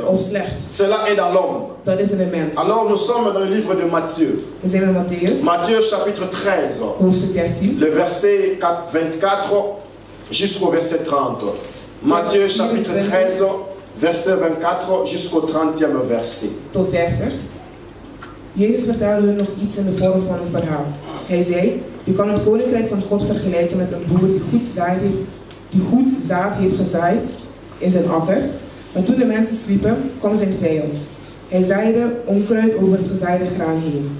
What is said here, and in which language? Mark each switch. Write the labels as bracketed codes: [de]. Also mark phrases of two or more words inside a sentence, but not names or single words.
[fr] Cela est dans l'homme. Alors nous sommes dans le livre de Matthieu. Matthieu chapitre 13, le verset 24 jusqu'au verset 30. Matthieu chapitre 13, verset 24 jusqu'au 30e verset. [nl] Tot 30. Jezus vertelde hun nog iets in de vorm van een verhaal. Hij zei, je kan het koninkrijk van God vergelijken met een boer die goed zaad heeft gezaaid in zijn akker. Maar toen de mensen sliepen, kwam zijn vijand. Hij zaaide onkruid over het gezaaide graan heen.